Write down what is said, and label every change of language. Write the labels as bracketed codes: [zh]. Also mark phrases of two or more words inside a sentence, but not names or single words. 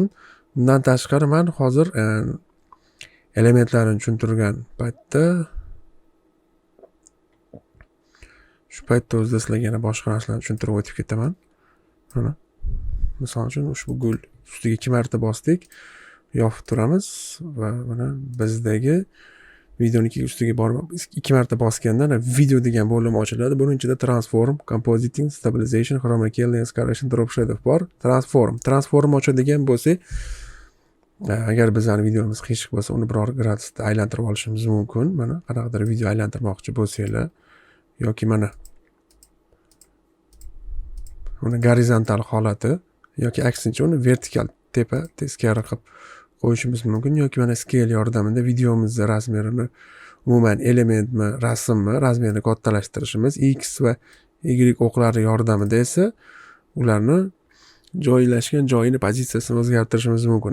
[uz] Bundan tashqari men hozir elementlarni tushuntirgan paytda shu paytda o'zida sizlarga yana boshqa narsalarni tushuntirib o'tib ketaman. Mana misol uchun ushbu gul ustiga 2 marta bosdik, yopib turamiz va mana bizdagi videoniki ustiga borib 2 marta bosgandan video degan bo'lim ochiladi. Buning ichida [en] transform, compositing, stabilization, chroma key, lens correction, drop shadow [uz] bor. Transform ochadigan bo'lsa, agar bizning videomiz qiyshiq bo'lsa, uni biror gradusda aylantirib olishimiz mumkin. Mana qanaqadir video aylantirmoqchi bo'lsanglar yoki mana uni gorizontal holati yoki aksincha uni vertikal tepa teskari qilib qo'yishimiz mumkin yoki mana scale yordamida videomizning razmerini umuman elementmi, rasmmi, razmerini kattalashtirishimiz, x va y o'qlari yordamida esa ularni joylashgan joyini, pozitsiyasini o'zgartirishimiz mumkin.